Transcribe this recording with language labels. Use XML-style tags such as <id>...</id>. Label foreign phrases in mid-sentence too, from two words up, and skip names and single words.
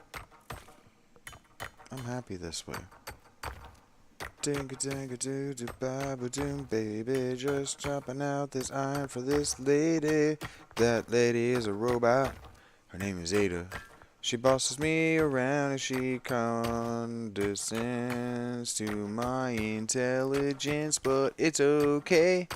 <en>I'm happy this way. Ding-a-ding-a-doo-doo-ba-ba-doom, baby, just chopping out this iron for this lady. That lady is a robot. Her name is Ada. She bosses me around and she condescends to my intelligence, but it's okay.</en>